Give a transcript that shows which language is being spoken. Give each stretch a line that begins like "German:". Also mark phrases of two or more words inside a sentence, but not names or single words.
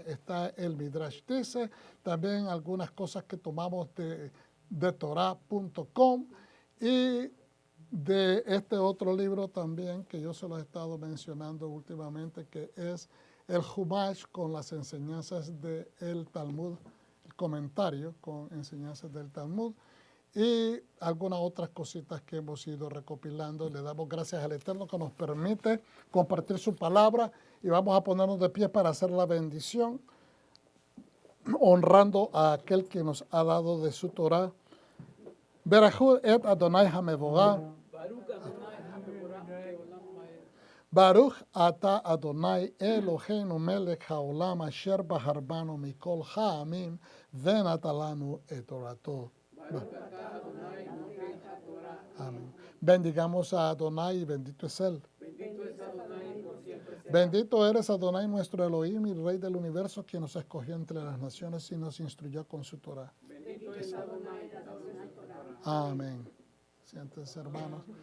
Spanish: está el Midrash Dice, también algunas cosas que tomamos de Torah.com y de este otro libro también que yo se lo he estado mencionando últimamente, que es el Humash con las enseñanzas del Talmud, el comentario con enseñanzas del Talmud y algunas otras cositas que hemos ido recopilando. Le damos gracias al Eterno que nos permite compartir su palabra y vamos a ponernos de pie para hacer la bendición, honrando a aquel que nos ha dado de su Torah.
Hebrew: ברכו את ה׳ המבורך. ברוך אתה ה׳ אלהינו מלך העולם אשר בחר בנו מכל העמים ונתן לנו את תורתו.
Spanish: Amén. Bendigamos a Adonai y bendito es Él. Bendito eres Adonai nuestro Elohim y Rey del universo, quien nos escogió entre las naciones y nos instruyó con su Torah. Amén. Siéntense, hermanos.